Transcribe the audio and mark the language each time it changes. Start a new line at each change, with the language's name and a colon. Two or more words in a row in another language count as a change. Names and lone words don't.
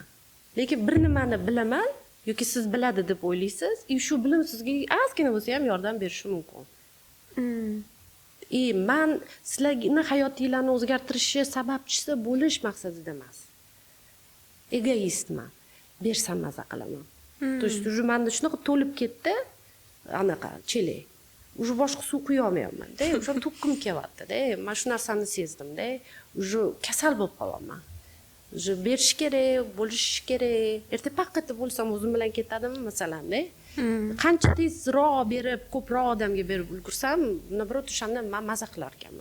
Uzbek: Lekin bir nimani bilaman, yoki siz biladi deb o'ylaysiz, shu bilim sizga ozgina bo'lsa ham yordam berishi mumkin. Men sizlarning hayotinglarni o'zgartirishi sababchisi bo'lish maqsadida emas. Egoistman. Bersam maza qilaman.
Russian: То есть уже
Uzbek: menda shunaqa to'lib ketdi, anaqa chelak. Уже boshqa suv quya olmayapman-da. O'sha to'qqim kelyapti-da. Men shu narsani sezdim-da. Уже kasal bo'lib qolyapman. Уже berish kerak, bo'lish kerak. Erta paqqatda bo'lsam o'zim bilan ketadimi masalan-da. Qancha tezroq berib, ko'proq odamga berib ulgursam, nabrot o'shanda men maza qilar ekanman.